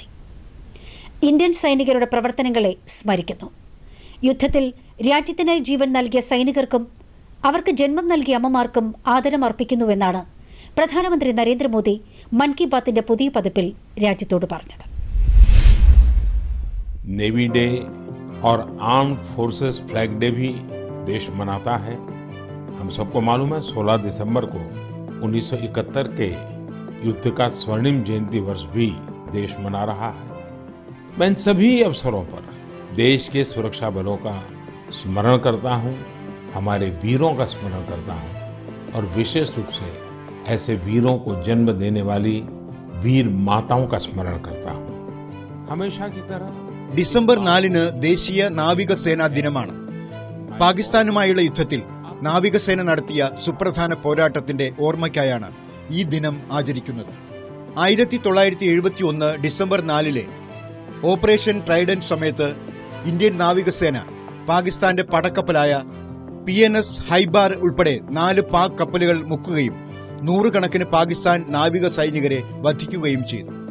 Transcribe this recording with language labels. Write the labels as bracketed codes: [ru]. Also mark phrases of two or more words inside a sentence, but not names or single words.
[ml] ഇന്ത്യൻ സൈനികരുടെ പ്രവർത്തനങ്ങളെ സ്മരിക്കുന്നു. യുദ്ധത്തിൽ രാജ്യത്തിനായി ജീവൻ നൽകിയ സൈനികർക്കും അവർക്ക് ജന്മം നൽകിയ അമ്മമാർക്കും ആദരം അർപ്പിക്കുന്നുവെന്നാണ് പ്രധാനമന്ത്രി നരേന്ദ്രമോദി മൻ കി ബാത്തിന്റെ പുതിയ പതിപ്പിൽ രാജ്യത്തോട് പറഞ്ഞത്. [hi] नेवी डे और आर्म्ड फोर्सेस फ्लैग डे भी देश मनाता है. हम सबको मालूम है 16 दिसंबर को 1971 के युद्ध का स्वर्णिम जयंती वर्ष भी देश मना रहा है. मैं इन सभी अवसरों पर देश के सुरक्षा बलों का स्मरण करता हूँ, हमारे वीरों का स्मरण करता हूँ और विशेष रूप से ऐसे वीरों को जन्म देने वाली वीर माताओं का स्मरण करता हूँ. हमेशा की तरह [ml] ഡിസംബർ 4 ദേശീയ നാവികസേനാ ദിനമാണ്. പാകിസ്ഥാനുമായുള്ള യുദ്ധത്തിൽ നാവികസേന നടത്തിയ സുപ്രധാന പോരാട്ടത്തിന്റെ ഓർമ്മയ്ക്കായാണ് ഈ ദിനം ആചരിക്കുന്നത്. 1971 ഡിസംബർ 4 ഓപ്പറേഷൻ ട്രൈഡന്റ് സമയത്ത് ഇന്ത്യൻ നാവികസേന പാകിസ്ഥാന്റെ പടക്കപ്പലായ PNS ഹൈബാർ ഉൾപ്പെടെ 4 പാക് കപ്പലുകൾ മുക്കുകയും 100 കണക്കിന് പാകിസ്ഥാൻ നാവിക സൈനികരെ വധിക്കുകയും ചെയ്തു.